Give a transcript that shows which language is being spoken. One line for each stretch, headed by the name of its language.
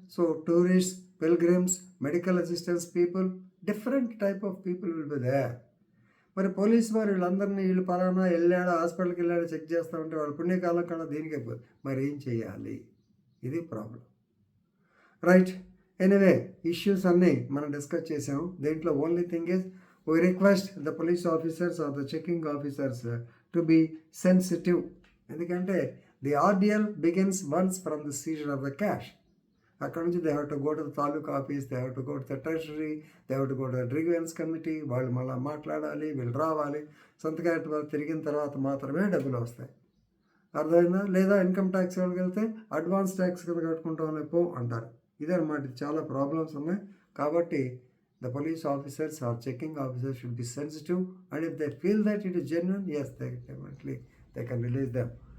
English: So tourist, pilgrims, medical assistance people, different type of people will be there.
Telugu: మరి police వారు వీళ్ళందరినీ వీళ్ళు పలానా వెళ్ళాడా హాస్పిటల్కి వెళ్ళాడా చెక్ చేస్తూ ఉంటే వాళ్ళు పుణ్యకాలం కన్నా దీనికే పోదు. మరి ఏం చేయాలి? ఇది ప్రాబ్లం. రైట్, ఎనీవే ఇష్యూస్ అన్నీ మనం డిస్కస్ చేసాము. దీంట్లో
English: Only thing is we request the police officers or the checking officers to be sensitive.
Telugu: ఎందుకంటే
English: the RDL begins once from the seizure of the cash.
Telugu: అక్కడ నుంచి
English: they have to go to the taluka office, they have to go to the treasury, they have to go to the grievance committee.
Telugu: వాళ్ళు మళ్ళీ మాట్లాడాలి, వీళ్ళు రావాలి, సంతకాలు తిరిగిన తర్వాత మాత్రమే డబ్బులు వస్తాయి. అర్థమైందా? లేదా ఇన్కమ్ ట్యాక్స్ వాళ్ళకి వెళ్తే అడ్వాన్స్ ట్యాక్స్ కింద కట్టుకుంటాం పో అంటారు. ఇదన్నమాట, చాలా ప్రాబ్లమ్స్ ఉన్నాయి. కాబట్టి
English: the police officers or checking officers should be sensitive, and if they feel that it is genuine, yes, they can release them.